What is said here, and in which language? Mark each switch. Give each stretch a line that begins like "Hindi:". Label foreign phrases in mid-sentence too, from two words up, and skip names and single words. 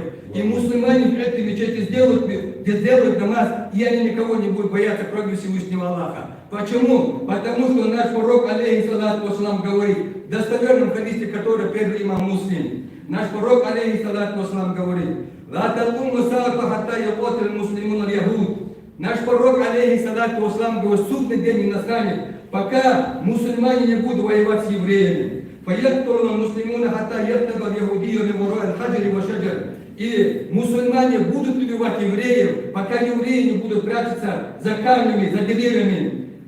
Russian: И мусульмане в этой мечети сделают намаз, и они никого не будут бояться, кроме Всевышнего Аллаха. Почему? Потому что наш пророк,
Arabic: عليه الصلاة والسلام,
Russian: говорит, в достоверном хадисе, который передал имам Муслим, наш пророк,
Arabic: عليه الصلاة والسلام,
Russian: говорит:
Arabic: «لا تقوم الساعة حتى يقاتل المسلمون اليهود».
Russian: Наш пророк,
Arabic: عليه الصلاة والسلام,
Russian: говорит, судный день не настанет, пока мусульмане не будут воевать с евреями. И мусульмане будут убивать евреев, пока евреи не будут прятаться за камнями, за деревьями.